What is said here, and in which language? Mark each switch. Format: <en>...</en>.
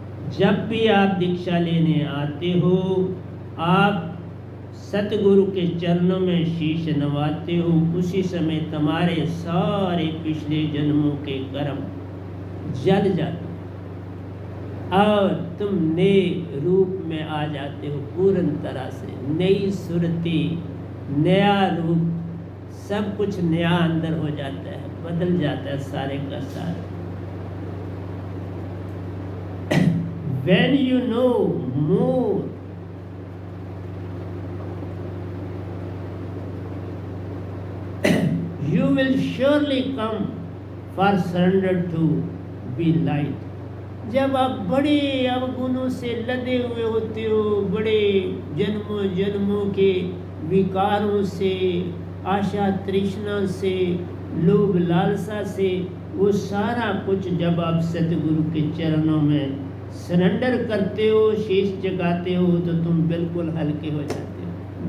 <hi>जब भी आप दीक्षा लेने आते हो, आप सतगुरु के चरणों में शीश नवाते हो, उसी समय तुम्हारे सारे पिछले जन्मों के कर्म जल जाते और तुम नए रूप में आ जाते हो, पूर्ण तरह से नई सुरती, नया रूप, सब कुछ नया अंदर हो जाता है, बदल जाता है सारे का सारा।</hi> <en>When you know more, you will surely come for surrender to be light.</en> <hi>जब आप बड़े अवगुणों से लदे हुए होते हो, बड़े जन्मों जन्मों के विकारों से, आशा तृष्णा से, लोभ लालसा से, वो सारा कुछ जब आप सतगुरु के चरणों में सरेंडर करते हो, शीश जगाते हो, तो तुम बिल्कुल हल्के हो जाते हो।</hi>